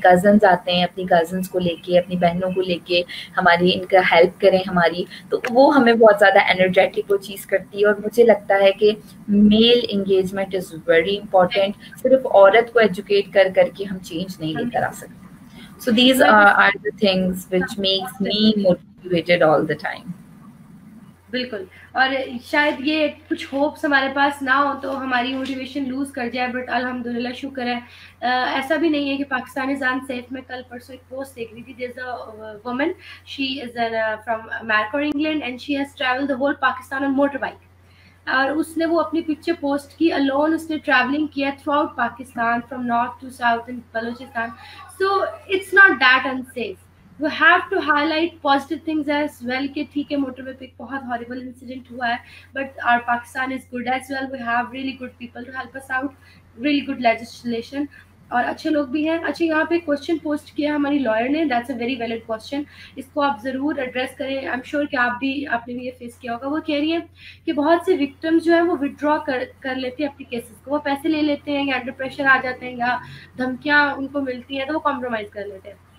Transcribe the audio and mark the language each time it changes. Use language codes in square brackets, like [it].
[ur] Cousins آتے ہیں اپنی کزنس کو لے کے, اپنی بہنوں کو لے کے, ہماری ان کا ہیلپ کریں ہماری, تو وہ ہمیں بہت زیادہ انرجیٹک وہ چیز کرتی ہے. اور مجھے لگتا ہے کہ [en] Male engagement is very important. [ur] صرف عورت کو ایجوکیٹ کر کر کے ہم چینج نہیں لے کر آ سکتے. [en] So these are the things which makes me motivated all the time. [ur] بالکل. اور شاید یہ کچھ ہوپس ہمارے پاس نہ ہو تو ہماری موٹیویشن لوز کر جائے, بٹ الحمدللہ شکر ہے ایسا بھی نہیں ہے کہ پاکستان [en] Is unsafe. [ur] میں کل پرسوں ایک پوسٹ دیکھ رہی تھی, [en] There is a woman, she is from میرکور England and she has travelled the whole Pakistan on motorbike. [ur] اور اس نے وہ اپنی پکچر پوسٹ کی, الون اس نے ٹریولنگ کیا [en] Throughout Pakistan, from north to south in Balochistan. So it's not that unsafe. We have to highlight positive things as well [ur] کہ ٹھیک ہے موٹر وے پہ ایک بہت ہاربل انسیڈنٹ ہوا ہے, [en] But our Pakistan is good as well. We have really good people to help us out, really good legislation, [ur] اور اچھے لوگ بھی ہیں. اچھا یہاں پہ کوشچن پوسٹ کیا ہماری لائر نے, [en] That's a very valid question. [ur] اس کو آپ ضرور ایڈریس کریں. [en] I am sure [ur] کہ آپ نے بھی یہ فیس کیا ہوگا. وہ کہہ رہی ہیں کہ بہت سے وکٹمز جو ہیں وہ ودرا کر لیتے ہیں اپنی کیسز کو, وہ پیسے لے لیتے ہیں یا انڈر پریشر آ جاتے ہیں یا دھمکیاں ان کو ملتی ہیں تو وہ کمپرومائز کر لیتے ہیں.